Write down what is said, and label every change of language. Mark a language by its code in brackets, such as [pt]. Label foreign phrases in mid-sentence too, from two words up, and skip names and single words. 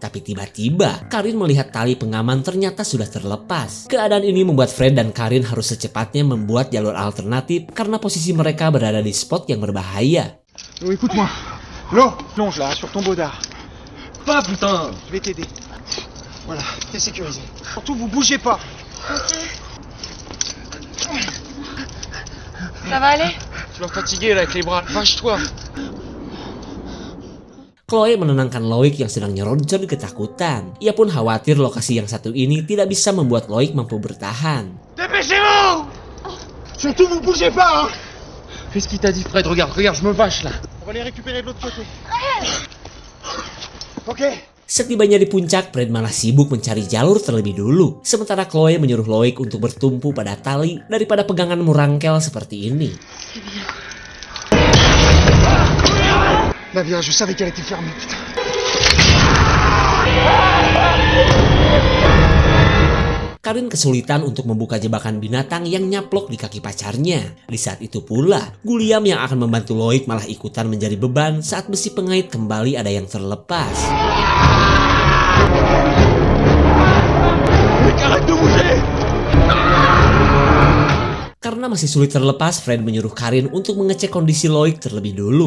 [id] Tapi tiba-tiba, Karin melihat tali pengaman ternyata sudah terlepas. Keadaan ini membuat Fred dan Karin harus secepatnya membuat jalur alternatif karena posisi mereka berada di spot yang berbahaya. [fr] Oh, écoute-moi. L'eau, plonge là, sur ton baudard. Pas putain. Je vais t'aider. Voilà, t'es sécurisé. Surtout, vous bougez pas. Ça va aller? Tu vas fatiguer là avec les bras. Vache-toi. [id] Chloe menenangkan Loic yang sedang nyeronjol ketakutan. Ia pun khawatir lokasi yang satu ini tidak bisa membuat Loic mampu bertahan. [fr] Dépêchez-vous! Surtout, vous bougez pas, hein! Fais ce qu'il t'a dit, Fred. Regarde, je me vache là. On va les récupérer de l'autre côté. Ok. [id] Setibanya di puncak, Fred malah sibuk mencari jalur terlebih dulu. Sementara Chloe menyuruh Loic untuk bertumpu pada tali daripada pegangan murangkel seperti ini. [fr] La vierge, je savais qu'elle était fermée, putain. [id] Karin kesulitan untuk membuka jebakan binatang yang nyaplok di kaki pacarnya. Di saat itu pula, Guliam yang akan membantu Loic malah ikutan menjadi beban saat besi pengait kembali ada yang terlepas. Karena masih sulit terlepas, Fred menyuruh Karin untuk mengecek kondisi Loic terlebih dulu.